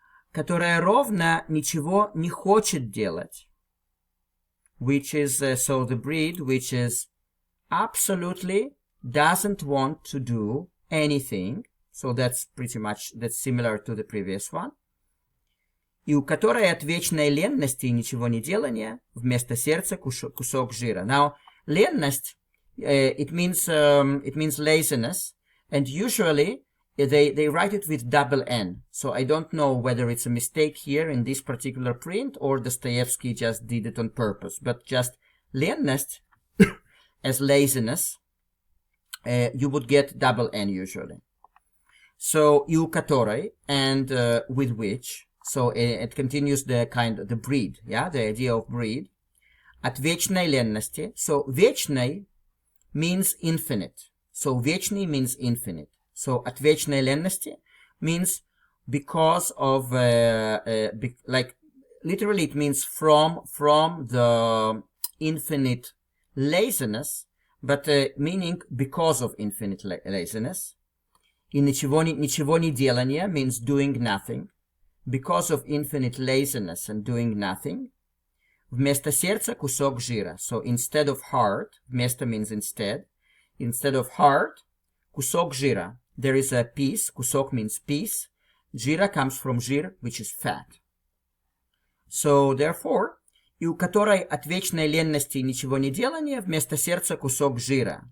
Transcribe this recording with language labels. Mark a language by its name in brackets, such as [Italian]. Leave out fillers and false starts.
[Russian] Которая ровно ничего не хочет делать, [English] which is so the breed which is absolutely doesn't want to do anything. So that's similar to the previous one. [Russian] И у которой от вечной ленности и ничего не делания вместо сердца кусок жира. [English] Now, ленность, it means laziness, and usually they write it with double N. So I don't know whether it's a mistake here in this particular print or Dostoevsky just did it on purpose. But just ленность as laziness, you would get double N usually. So [Russian] и у которой, [English] and with which, so it continues the breed, yeah, the idea of breed. [Russian] От вечной ленности. [English] So вечной means infinite. So вечный means infinite. So [Russian] от вечной ленности [English] means because of, like, literally it means from the infinite laziness, but meaning because of infinite laziness. [Russian] И ничего не делание [English] means doing nothing. Because of infinite laziness and doing nothing. [Russian] Вместо сердца кусок жира. [English] So instead of heart, вместо means instead. Instead of heart, [Russian] кусок жира. [English] There is a piece. Кусок means piece. Жира comes from жир, which is fat. So therefore, [Russian] и у которой от вечной ленности ничего не делания вместо сердца кусок жира.